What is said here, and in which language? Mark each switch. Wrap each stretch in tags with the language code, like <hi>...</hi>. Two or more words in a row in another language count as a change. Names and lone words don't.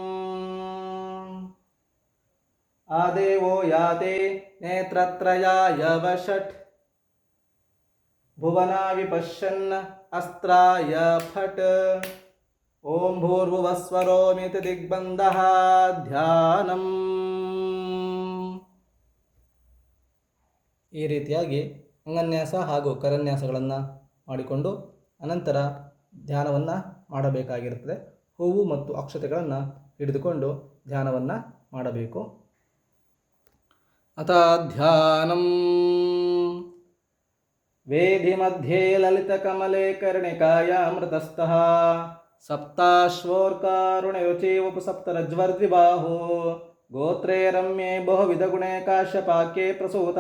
<sa>ಆದೇವೋ ಯಾತೆ ನೇತ್ರತ್ರಯಾಯ ವಷಟ್. ಭುವನಾವಿ ಪಶ್ಯನ್ ಅಸ್ತ್ರಾಯ ಫಟ್. ಓಂ ಭೂರ್ಭುವಸ್ವರೋಮಿತಿ ದಿಗ್ಬಂಧಃ ಧ್ಯಾನಂ.</sa> <kn>ಈ ರೀತಿಯಾಗಿ ಅಂಗನ್ಯಾಸ ಹಾಗೂ ಕರನ್ಯಾಸಗಳನ್ನು ಮಾಡಿಕೊಂಡು ಅನಂತರ ಧ್ಯಾನವನ್ನು ಮಾಡಬೇಕಾಗಿರುತ್ತದೆ. ಹೂವು ಮತ್ತು ಅಕ್ಷತೆಗಳನ್ನು ಹಿಡಿದುಕೊಂಡು ಧ್ಯಾನವನ್ನು ಮಾಡಬೇಕು.</kn> <sa>ಅಥ ಧ್ಯಾನಂ. ವೇದಿ ಮಧ್ಯೆ ಲಲಿತಕಮಲೆ ಕರ್ಣಿಕಾಯಾಮೃತಸ್ಥಃ ಸಪ್ತಾಶ್ವೋರ್ಕಾರುಣಯುಚಿ ಉಪಸಪ್ತರಜ್ವರ್ದ್ವಿಬಾಹೋ. ಗೋತ್ರೇ ರಮ್ಯೆ ಬಹುವಿಧಗುಣೆ ಕಾಶ್ಯಪಾಕ್ಯೆ ಪ್ರಸೂತಃ.</sa>